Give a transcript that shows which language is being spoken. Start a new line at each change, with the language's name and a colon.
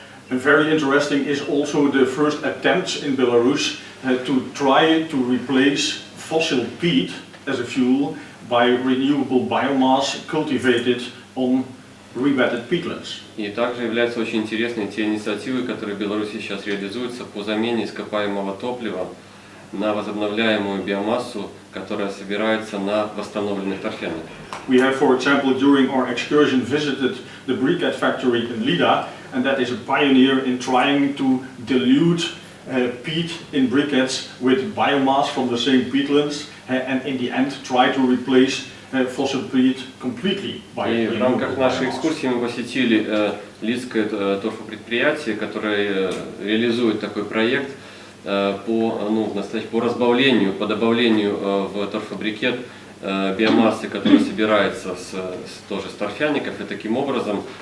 English: And very interesting is also the first attempts in Belarus to try to replace fossil peat as a fuel by renewable biomass cultivated on rewetted peatlands.
Russian: И также являются очень интересными те инициативы, которые в Беларуси сейчас реализуются по замене ископаемого топлива на возобновляемую биомассу, которая собирается на восстановленных торфяниках.
English: We have, for example, during our excursion visited the briquette factory in Lida, and that is a pioneer in trying to dilute peat in briquettes with biomass from the same peatlands, and in the end try to replace fossil peat completely by
Russian: И в рамках нашей
English: biomass.
Russian: экскурсии мы посетили Лидское торфопредприятие, которое реализует такой проект по разбавлению, по добавлению в торфобрикет биомассы, которая собирается тоже с торфяников, и таким образом